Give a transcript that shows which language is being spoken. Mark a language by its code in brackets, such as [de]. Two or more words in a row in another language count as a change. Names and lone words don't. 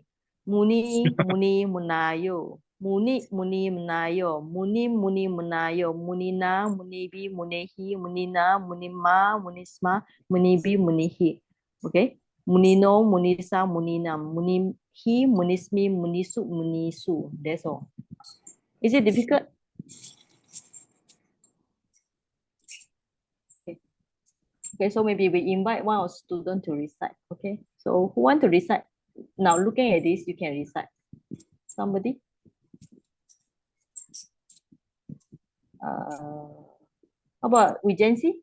[en] Muni, Muni, Munayo. Muni, Muni, Munayo. Muni, Muni, Munayo. Munina, Munibi, Munihi, Munina, Munima, Munisma, Munibi, Munihi. Okay? Munino, Munisa, Munina, Munihi, Munismi, Munisu, Munisu. That's all. Is it difficult? Okay. Okay, so maybe we invite one of our students to recite. Okay, so who want to recite? Now looking at this, you can recite. Somebody? How about Vijensi?